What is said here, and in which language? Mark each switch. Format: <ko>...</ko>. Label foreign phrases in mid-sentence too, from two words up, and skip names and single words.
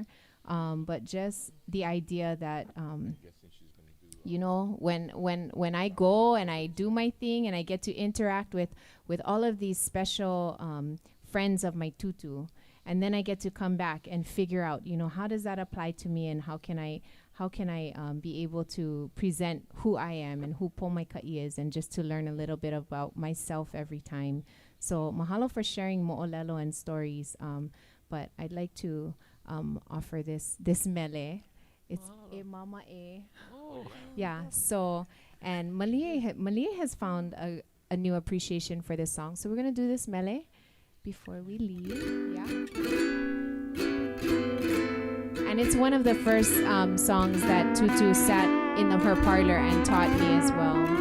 <en>But just the idea that you know, when I go and I do my thing and I get to interact with all of these special friends of my tutu, and then I get to come back and figure out, you know, how does that apply to me, and how can I be able to present who I am and who Pomaika'i is, and just to learn a little bit about myself every time. So mahalo for sharing mo'olelo and stories. But I'd like to offer this mele. It's e mama e. Yeah. So, and Malia has found a new appreciation for this song. So we're gonna do this mele before we leave. Yeah. And it's one of the first songs that Tutu sat in her parlor and taught me as well.</en>